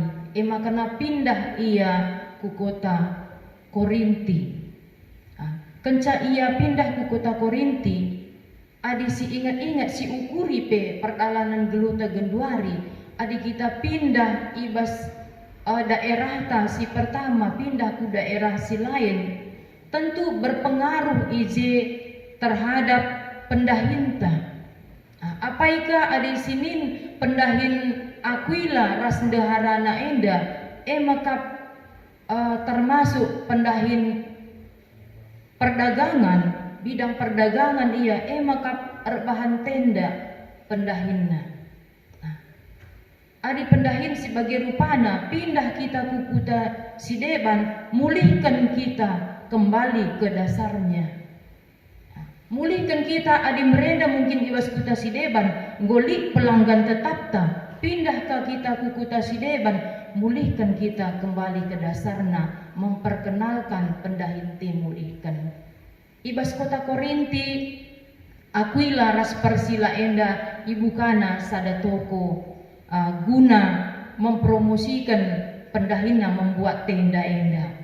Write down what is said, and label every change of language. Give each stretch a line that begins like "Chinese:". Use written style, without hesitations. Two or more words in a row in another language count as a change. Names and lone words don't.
Batak Karo: Makana pindah ia ku kota Korinti. Kenca ia pindah ku kota Korinti, adi si ingat-ingat si ukuri pe perjalanan geluta genduari, adi kita pindah ibas daerah ta si pertama pindah ku daerah si lain,
Indonesian: tentu berpengaruh
Batak Karo: ije terhadap pendahinta. Apaika adi sinin pendahin Aquila ras ndeharana enda makap termasuk pendahin perdagangan,
Indonesian: bidang perdagangan
Batak Karo: ia makap erbahan tenda pendahinna. Adi pendahin sebagai rupana pindah kita ku kuta Sideban, mulihkan kita
Indonesian: kembali ke dasarnya.
Batak Karo: Mulihkan kita adi merenda mungkin ibas kuta Sideban, golik pelanggan tetap ta. Pindahkah kita ku kuta Sideban, mulihkan kita
Indonesian: kembali ke dasarna,
Batak Karo: memperkenalkan pendahin ti mulihkan. Ibas kota Korinti, Aquila ras Persila enda ibu kana sada toko guna mempromosikan pendahinna
Indonesian: membuat tenda
Batak Karo: enda.